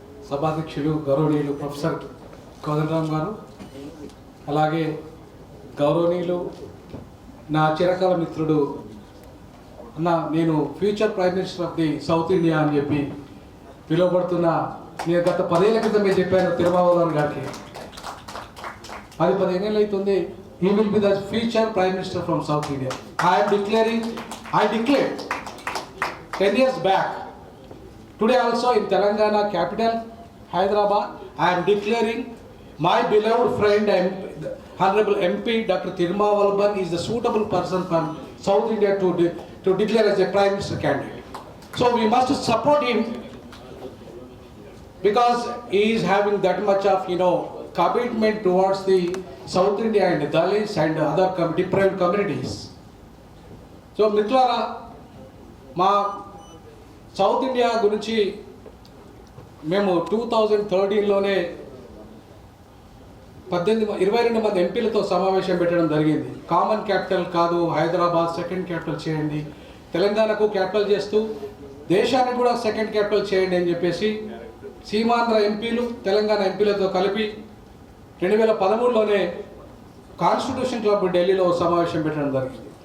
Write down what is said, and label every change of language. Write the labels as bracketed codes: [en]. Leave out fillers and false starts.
[te] సభాధ్యక్షులు గౌరవనీయులు ప్రొఫెసర్ కోదండరామ్ గారు, అలాగే గౌరవనీయులు నా చిరకాల మిత్రుడు అన్న, నేను [en] future prime minister of the South India [te] అని చెప్పి పిలువబడుతున్న, నేను గత 10 ఏళ్ల క్రితమే చెప్పాను తిరుమావళవన్ గారికి. 15 ఏళ్ళు అవుతుంది. [en] He will be the future prime minister from South India. I declared 10 years back. Today also in Telangana capital, Hyderabad, I am declaring my beloved friend and Honorable MP Dr. Thirumavalban is the suitable person from South India to declare as a Prime Minister candidate. So we must support him because he is having that much of commitment towards the South India and Dalits and other deprived communities. [te] So మిత్రులారా, మా south India గురించి మేము 2013లోనే 22 మంది ఎంపీలతో సమావేశం పెట్టడం జరిగింది. Common capital కాదు, Hyderabad second capital చేయండి, తెలంగాణకు క్యాపిటల్ చేస్తూ దేశానికి కూడా సెకండ్ క్యాపిటల్ చేయండి అని చెప్పేసి సీమాంధ్ర ఎంపీలు తెలంగాణ ఎంపీలతో కలిపి 2013లోనే కాన్స్టిట్యూషన్ క్లబ్ ఢిల్లీలో సమావేశం పెట్టడం జరిగింది.